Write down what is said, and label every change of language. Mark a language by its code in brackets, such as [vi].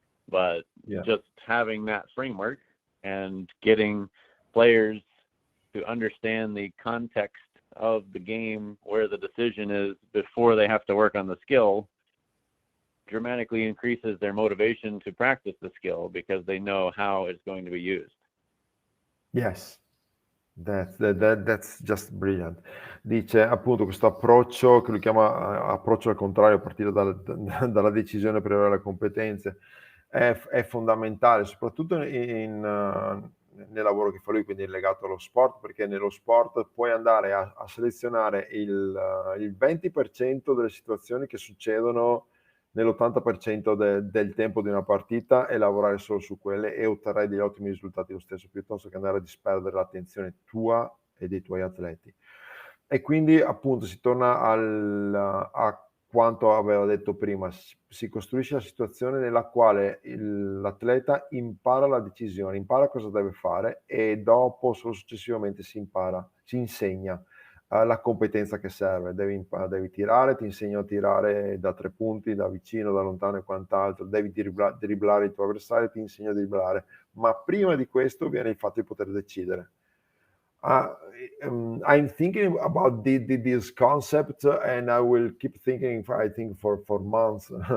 [en] But just having that framework and getting players to understand the context of the game where the decision is before they have to work on the skill dramatically increases their motivation to practice the skill, because they know how it's going to be used. Yes, that's just brilliant. [it] Dice appunto questo approccio che lui chiama approccio al contrario, a partire dalla decisione per avere le competenze, è fondamentale, soprattutto nel lavoro che fa lui, quindi è legato allo sport, perché nello sport puoi andare a selezionare il 20% delle situazioni che succedono nell'80% del tempo di una partita, e lavorare solo su quelle, e otterrai degli ottimi risultati lo stesso, piuttosto che andare a disperdere l'attenzione tua e dei tuoi atleti. E quindi appunto si torna a quanto aveva detto prima, si costruisce la situazione nella quale l'atleta impara la decisione, impara cosa deve fare, e dopo, solo successivamente, si insegna la competenza che serve. Devi tirare, ti insegno a tirare da 3 punti, da vicino, da lontano e quant'altro, devi dribblare il tuo avversario, ti insegno a dribblare, ma prima di questo viene il fatto di poter decidere. [en] I'm thinking about this concept, and I will keep thinking, I think, for months.